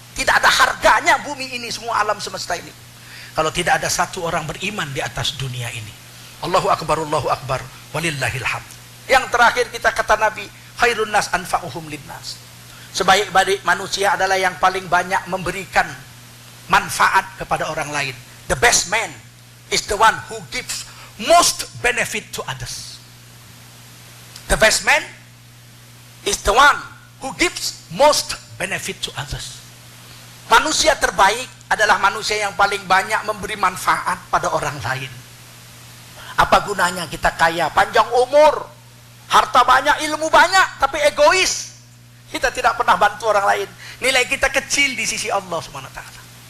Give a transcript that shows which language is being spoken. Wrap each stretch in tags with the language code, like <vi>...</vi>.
<id>Tidak ada harganya bumi ini, semua alam semesta ini, kalau tidak ada satu orang beriman di atas dunia ini.</id> <ar>Allahu Akbar, Allahu Akbar, walillahil hamd.</ar> <id>Yang terakhir kita kata Nabi,</id> <ar>khairun nas anfa'uhum linnas.</ar> <id>Sebaik-baik manusia adalah yang paling banyak memberikan manfaat kepada orang lain.</id> <en>The best man is the one who gives most benefit to others. The best man is the one who gives most benefit to others.</en> <id>Manusia terbaik adalah manusia yang paling banyak memberi manfaat pada orang lain. Apa gunanya kita kaya, panjang umur, harta banyak, ilmu banyak, tapi egois? Kita tidak pernah bantu orang lain. Nilai kita kecil di sisi Allah Subhanahu wa taala.</id>